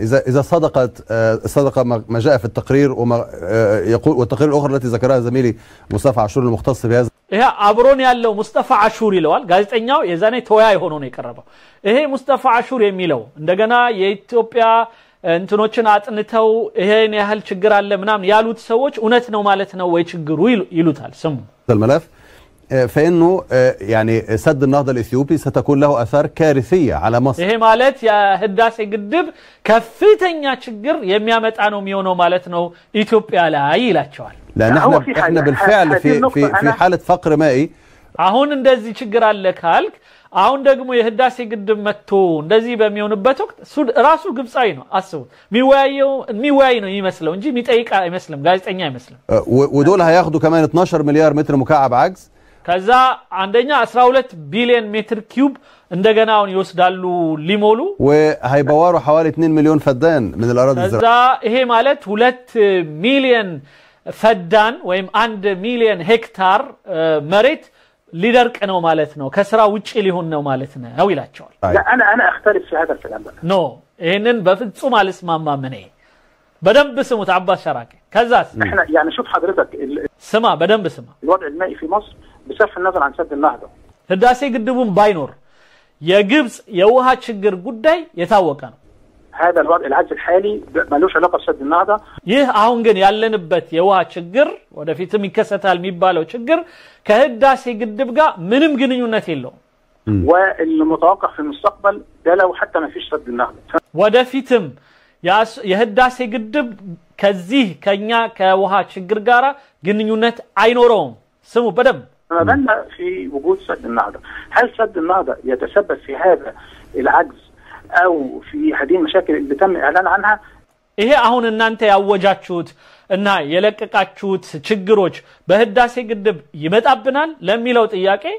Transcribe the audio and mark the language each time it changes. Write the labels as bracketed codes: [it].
[ar] إذا صدق ما جاء في التقرير وما يقول والتقرير الأخرى التي ذكرها زميلي مصطفى عاشور المختص بهذا [am] ይሄ አብሮን ያለው ሙስጠፋ አሹር ይለዋል ጋዜጠኛው የዛኔ ተወያይ ሆኖ ነው የቀረበው ይሄ ሙስጠፋ አሹር የሚለው እንደገና የኢትዮጵያ እንትኖችን አጥንተው ይሄን ያህል ችግር አለ ምናምን ያሉት ሰዎች እውነት ነው ማለት ነው ወይ ችግሩ ይሉታል ስሙ [ar] الملف فإنه يعني سد النهضة الإثيوبي ستكون له آثار كارثية على مصر [am] ይሄ ማለት የህዳሴ ግድብ ከፍተኛ ችግር የሚያመጣ ነው የሚሆነው ማለት ነው ኢትዮጵያ ላይ ይላቸዋል [ar] لأن احنا بالفعل في حالة فقر مائي [am] አሁን እንደዚህ ችግር አለ ካልክ አሁን ደግሞ የህዳሴ ግድብ መጥቶ እንደዚህ በሚሆንበት ወቅት ራሱ ግብጻዊ ነው አስቡ ሚወያይ ነው ይመስለው እንጂ ሚጠይቃ አይመስልም ጋዜጠኛ አይመስልም [ar] ودول هياخدوا كمان 12 مليار متر مكعب عجز [am] ከዛ አንደኛ 12 ቢሊዮን ሜትር ኪዩብ እንደገና አሁን ይወስዳሉ ሊሞሉ [ar] وهيبوروا حوالي 2 مليون فدان من الأراضي الزراعية [am] ከዛ ይሄ ማለት 2 ሚሊዮን ፈዳን ወይም 1 ሚሊዮን ሄክታር መሬት ሊደርቅ ነው ማለት ነው ከስራ ውጪ ሊሆን ነው ማለት ነው ይላቸዋል [ar] لا انا اختلف في هذا الكلام [am] ኖ ይሄንን በፍጹም አልስማማም እኔ በደንብ ስሙት አባስ ሸራቂ ከዛስ [ar] احنا يعني شوف حضرتك [am] ስማ በደንብ ስማ [ar] الوضع المائي في مصر بصرف النظر عن سد النهضة [am] ህዳሴ ግድቡን ባይኖር የግብጽ የውሃ ችግር ጉዳይ የታወቀ ነው [ar] هذا الوضع العجز الحالي ملوش علاقة بسد النهضة [am] ይህ አሁን ግን ያለንበት የውሃ ችግር ወደፊትም ይከሰታል የሚባለው ችግር ከህዳሴ ግድብ ጋር ምንም ግንኙነት የለውም [ar] والمتوقع في المستقبل ده لو حتى ما فيش سد النهضة [am] ወደፊትም የህዳሴ ግድብ ከዚህ ከኛ ከውሃ ችግር ጋር ግንኙነት አይኖረውም ስሙ በደም [ar] ما بالنا في وجود سد النهضة هل سد النهضة يتسبب في هذا العجز أو في هذه المشاكل اللي تم إعلان عنها [am] ይሄ አሁን እናንተ ያወጃችሁት እና የለቀቃችሁት ችግሮች በህዳሴ ግድብ ይመጣብናል ለሚለው ጥያቄ